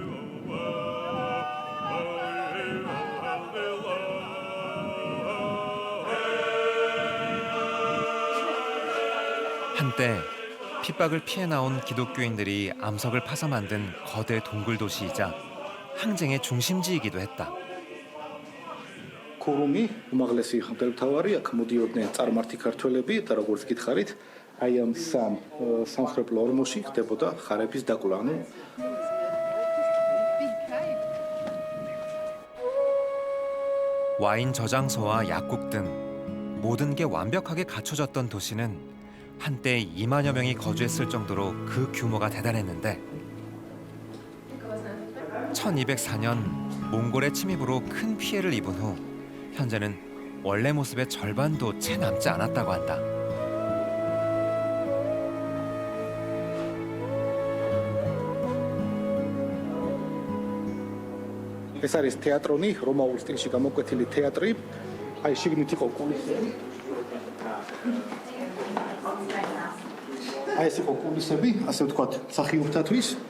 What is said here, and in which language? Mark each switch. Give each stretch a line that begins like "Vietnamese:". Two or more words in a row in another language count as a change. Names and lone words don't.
Korean: 한때 핍박을 피해 나온 기독교인들이 암석을 파서 만든 거대 동굴 도시이자 항쟁의 중심지이기도 했다.
Georgian: ქურუმი უმაღლესი მღვდელმთავარი აქ მოდიოდნენ წარმართი ქართველები და როგორც გითხარით აი ამ სამხრეთ ორმოში ხდებოდა ხარების დაკლა. ანუ
Korean: 와인 저장소와 약국 등 모든 게 완벽하게 갖춰졌던 도시는 한때 2만여 명이 거주했을 정도로 그 규모가 대단했는데 1204년 몽골의 침입으로 큰 피해를 입은 후 현재는 원래 모습의 절반도 채 남지 않았다고 한다.
Georgian: ეს არის თეატრონი, რომაულ სტილში გამოკვეთილი თეატრი. აი შიგნით იყო კულისები. აი ეს იყო კულისები, ასე ვთქვათ, მსახიობთათვის.